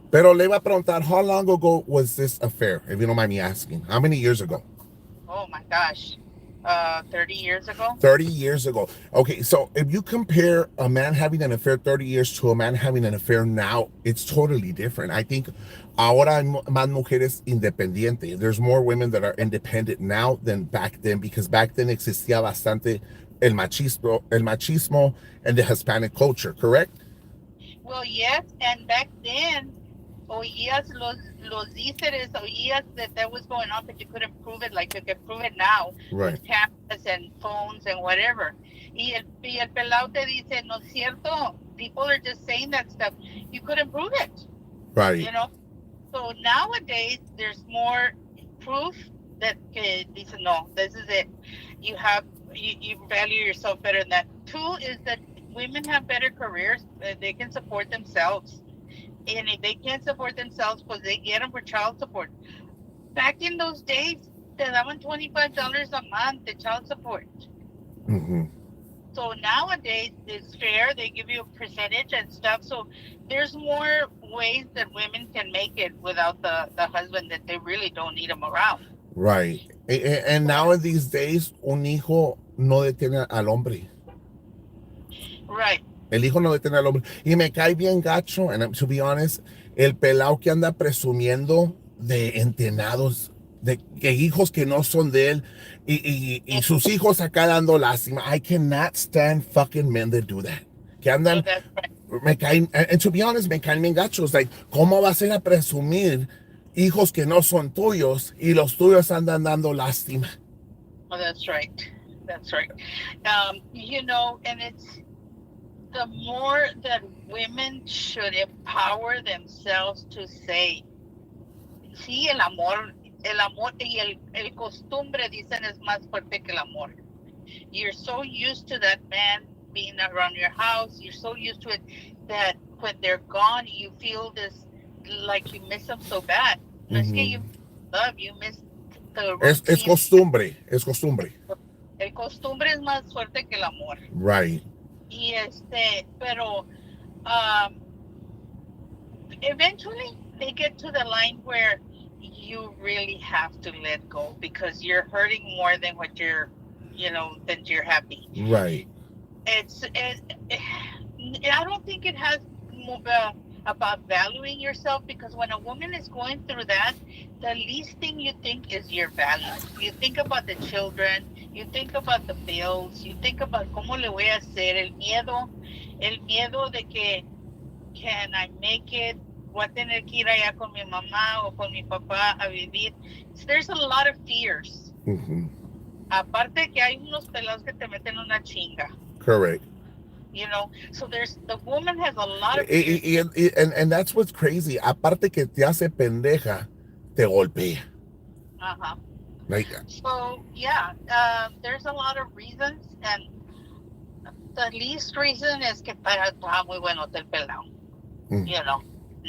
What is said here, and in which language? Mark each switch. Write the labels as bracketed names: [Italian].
[Spanish] Pero le iba a preguntar, [English] how long ago was this affair, if you don't mind me asking? How many years ago? Oh my gosh. 30 years ago. 30 years ago. Okay, so if you compare a man having an affair 30 years to a man having an affair now, it's totally different. I think [Spanish] ahora hay más mujeres independientes. [English] There's more women that are independent now than back then, because back then [Spanish] existía bastante el machismo [English] and the Hispanic culture, correct? Well, yes, and back then, [Spanish] oías los díceres, oías [English] that was going on, but you couldn't prove it like you can prove it now Right. with cameras and phones and whatever. [Spanish] Y el pelao te dice, no es cierto. [English] People are just saying that stuff. You couldn't prove it. Right. You know? So nowadays, there's more proof that [Spanish] dice, no, [English] this is it. You value yourself better than that. Two is that women have better careers. They can support themselves. And if they can't support themselves, [Spanish] pues [English] they get them for child support. Back in those days, [Spanish] te daban [English] $25 a month de child support. Mm-hmm. So nowadays, it's fair. They give you a percentage and stuff. So there's more ways that women can make it without the husband, that they really don't need him around. Right. And now in these days, [Spanish] un hijo no detiene al hombre. [English] Right. [Spanish] El hijo no detiene al hombre. Y me cae bien gacho, [English] and to be honest, [Spanish] el pelao que anda presumiendo de entenados, de que hijos que no son de él, y sus hijos acá dando lástima. [English] I cannot stand fucking men that do that. [Spanish] Que andan, [English] So that's right. [Spanish] me caen, [English] and to be honest, [Spanish] me caen bien gachos. [English] Like, [Spanish] ¿cómo vas a ir a presumir hijos que no son tuyos y los tuyos andan dando lástima? [English] Oh, that's right. That's right. You know, and it's the more that women should empower themselves to say, [Spanish] sí, el amor y el costumbre, dicen, es más fuerte que el amor. [English] You're so used to that man being around your house. You're so used to it that when they're gone, you feel this, like you miss them so bad. [Spanish] No es que [English] you love, you miss the routine. [Spanish] Es costumbre, es costumbre. El costumbre es más fuerte que el amor. [English] Right. [Spanish] Y pero [English] eventually they get to the line where you really have to let go, because you're hurting more than what you're happy. Right. I don't think it has about valuing yourself, because when a woman is going through that, the least thing you think is your value. You think about the children, you think about the bills, you think about [Spanish] cómo le voy a hacer, el miedo de que, [English] can I make it? [Spanish] Voy a tener que ir allá con mi mamá o con mi papá a vivir. [English] So there's a lot of fears. Mm-hmm. [Spanish] Aparte que hay unos pelados que te meten una chinga. [English] Correct. You know, so the woman has a lot of fears. And that's what's crazy. [Spanish] Aparte que te hace pendeja, te golpea. Uh-huh. [English] Like, so yeah, there's a lot of reasons, and the least reason [Spanish] es que estaba muy bueno el pelado. [English] You know, ni